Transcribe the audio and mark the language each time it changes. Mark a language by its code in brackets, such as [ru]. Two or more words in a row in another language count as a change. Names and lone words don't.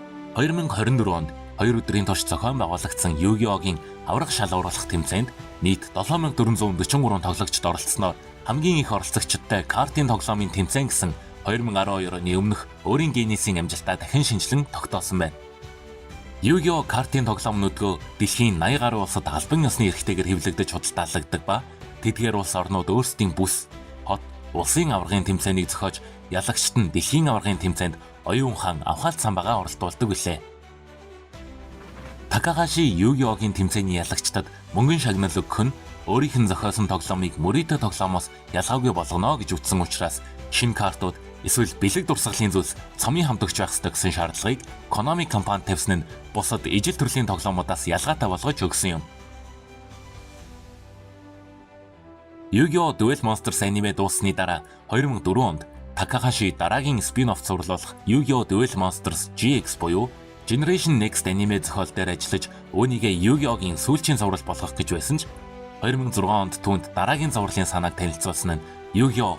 [mn] 2024 онд 2 өдрийн турш зохион байгуулагдсан Yu-Gi-Oh-гийн аврах шалгууруулах тэмцээнд нийт 7443 тоглогчид оролцсноор хамгийн их оролцогчдтой картын тоглоомын тэмцээн гэсэн 2012 оны өмнөх өөрийн Гиннесийн амжилтаа дахин шинжилэн тогтоосон байна. Yu-Gi-Oh картын тоглоом нүдгөө дэлхийн 80 гаруй улсад албан ёсны эрхтэйгээр хэвлэгдэж худалдаалагддаг ба тэдгээр улс орнууд өөрсдийн бүс, хот, улсын аваргын тэмцээнийг зохиож ялагчид нь дэлхийн аваргын тэмцээнд оюун ухаан авхаалт самбагаа оролдуулдаг билээ. Такахаши Yu-Gi-Oh-гийн тэмцээний ялагчдад мөнгөн шагнал өгөх нь өөрийнх нь зохиосон тоглоомыг мөрөөдө тоглоомоос ялгаагүй болгоно гэж үздсэн учраас шинэ картууд эсвэл бэлэг дурсгалын зүйлс цомын хамтагч байх ёстой гэсэн шаардлагыг Konami компани тавьсан нь бусад ижил төрлийн тоглоомудаас ялгаатай болгож өгсөн юм. Yu-Gi-Oh! Duel Monsters аниме дууссаны дараа 2004 онд Такахаши дараагийн спин-офф цувралуулах Yu-Gi-Oh! Duel Monsters GX буюу Generation Next аниме зохиол дээр ажиллаж өөрийгөө Yu-Gi-Oh-гийн сүүлчийн зурвал болгох гэж байсан ч 2006 онд түүнд дараагийн зурвалын санааг танилцуулсан нь Yu-Gi-Oh!